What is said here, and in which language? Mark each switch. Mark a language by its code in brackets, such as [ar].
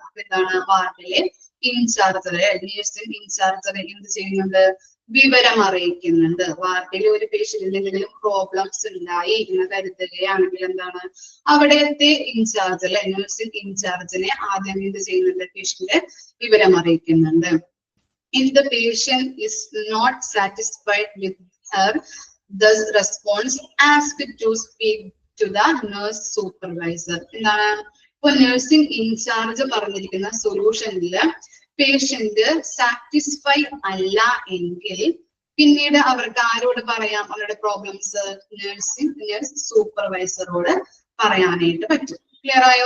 [ml] അപ്പൊ എന്താണ് വാർഡിലെ ഇൻചാർജറെ, നഴ്സിംഗ് ഇൻചാർജറെ എന്ത് ചെയ്യുന്നുണ്ട്? വിവരം അറിയിക്കുന്നുണ്ട്. വാർഡിൽ ഒരു പേഷ്യന്റിന് എന്തെങ്കിലും പ്രോബ്ലംസ് ഉണ്ടായി എന്ന് കരുതുകയാണെങ്കിൽ എന്താണ് അവിടത്തെ ഇൻചാർജ് അല്ലെ നഴ്സിംഗ് ഇൻചാർജിനെ ആദ്യം എന്ത് ചെയ്യുന്നുണ്ട്? പേഷ്യന്റ് വിവരം അറിയിക്കുന്നുണ്ട്. [en] If the patient is not satisfied with her the response, ask to speak to the nurse supervisor. [ml] എന്താണ് ഇപ്പൊ നഴ്സിംഗ് ഇൻചാർജ് പറഞ്ഞിരിക്കുന്ന സൊല്യൂഷനില് പേഷ്യന്റ് സാറ്റിസ്ഫൈ അല്ല എങ്കിൽ പിന്നീട് അവർക്ക് ആരോട് പറയാം? അവരുടെ പ്രോബ്ലംസ് നഴ്സ് സൂപ്പർവൈസറോട് പറയാനായിട്ട് പറ്റും. ക്ലിയർ ആയോ?